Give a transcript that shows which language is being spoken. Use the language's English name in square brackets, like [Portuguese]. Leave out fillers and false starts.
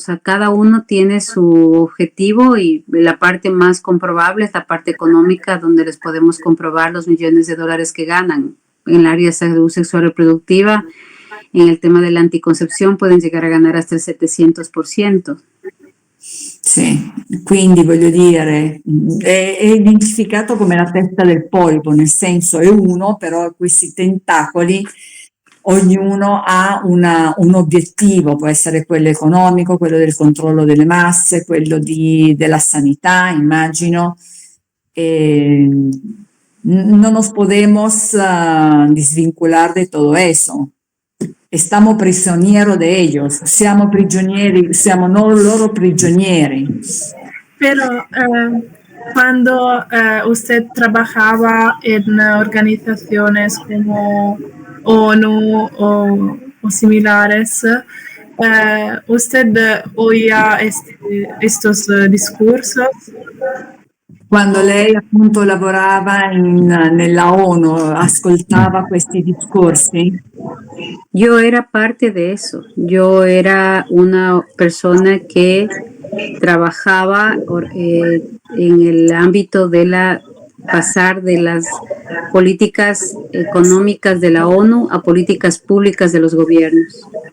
[Spanish] O sea, cada uno tiene su objetivo y la parte más comprobable es la parte económica, donde les podemos comprobar los millones de dólares que ganan en el área de salud sexual y reproductiva. En el tema de la anticoncepción pueden llegar a ganar hasta el 700%. [Italian] Sì, quindi voglio dire, è identificato come la testa del polipo, nel senso è uno, però questi tentacoli, ognuno ha un obiettivo, può essere quello economico, quello del controllo delle masse, quello della sanità, immagino. [Spanish] No nos podemos desvincular de todo eso. Estamos prisioneros de ellos, [Italian] siamo prigionieri, siamo loro prigionieri. [Spanish] Pero cuando usted trabajaba en organizaciones como ONU o similares, ¿usted oía estos discursos? [Italian] Quando lei appunto lavorava nella ONU, ascoltava questi discorsi? [Spanish] Yo era parte de eso. Yo era una persona que trabajaba en el ámbito de pasar de las políticas económicas de la ONU a políticas públicas de los gobiernos.